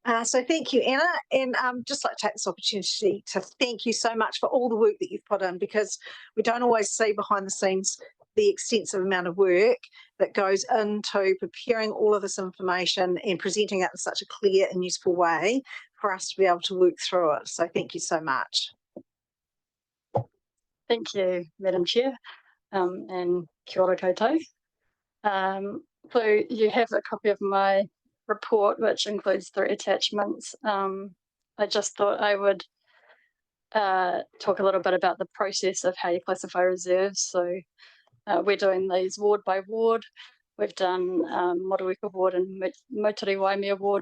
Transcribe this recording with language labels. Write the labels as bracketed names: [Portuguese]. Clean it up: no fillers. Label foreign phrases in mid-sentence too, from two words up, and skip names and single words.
[English] So thank you, Anna, and just like to take this opportunity to thank you so much for all the work that you've put in, because we don't always see behind the scenes the extensive amount of work that goes into preparing all of this information and presenting it in such a clear and useful way for us to be able to work through it. So thank you so much. Thank you, Madam Chair, and [Māori] kia ora koutou. [English] So you have a copy of my report, which includes 3 attachments. I just thought I would talk a little bit about the process of how you classify reserves. So we're doing these ward by ward. We've done Motueka Ward and Motiri Waimea Ward.